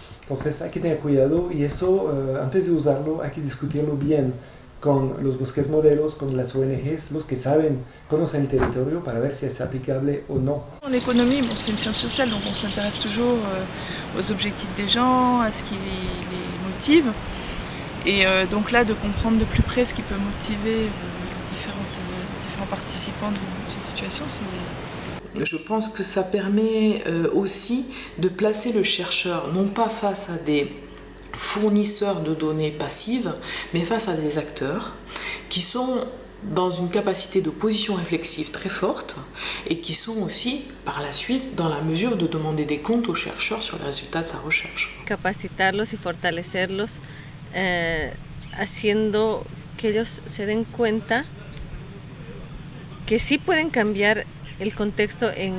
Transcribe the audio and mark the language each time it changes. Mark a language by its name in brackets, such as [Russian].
[Spanish] Entonces hay que tener cuidado y eso, antes de usarlo, hay que discutirlo bien con los bosques modelos, con las ONGs, los que conocen el territorio para ver si es aplicable o no. [French] En économie, bon, c'est une science sociale, donc on s'intéresse toujours aux objectifs des gens, à ce qui les motive. Et donc là, de comprendre de plus près ce qui peut motiver les différents participants d'une situation, c'est... Je pense que ça permet aussi de placer le chercheur non pas face à des fournisseurs de données passives, mais face à des acteurs qui sont dans une capacité de position réflexive très forte et qui sont aussi, par la suite, dans la mesure de demander des comptes aux chercheurs sur les résultats de sa recherche. [Spanish] Capacitarlos y fortalecerlos, haciendo que ellos se den cuenta que sí pueden cambiar el contexto